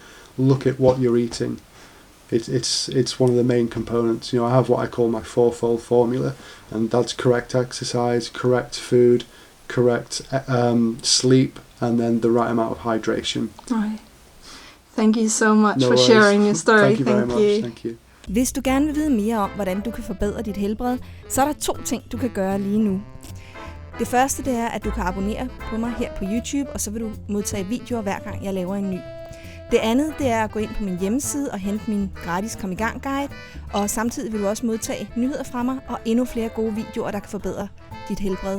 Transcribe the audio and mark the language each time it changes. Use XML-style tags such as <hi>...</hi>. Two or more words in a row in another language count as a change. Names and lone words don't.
<en>Look at what you're eating. It's one of the main components. I have what I call my fourfold formula, and that's correct exercise, correct food, correct sleep, and then the right amount of hydration. Right. Thank you so much for sharing your story. Thank you very much. Thank you.</en> <da>Hvis du gerne vil vide mere om, hvordan du kan forbedre dit helbred, så er der 2 ting, du kan gøre lige nu. Det første, det er, at du kan abonnere på mig her på YouTube, og så vil du modtage videoer hver gang jeg laver en ny. Det andet, det er at gå ind på min hjemmeside og hente min gratis Kom I gang guide, og samtidig vil du også modtage nyheder fra mig og endnu flere gode videoer, der kan forbedre dit helbred.</da>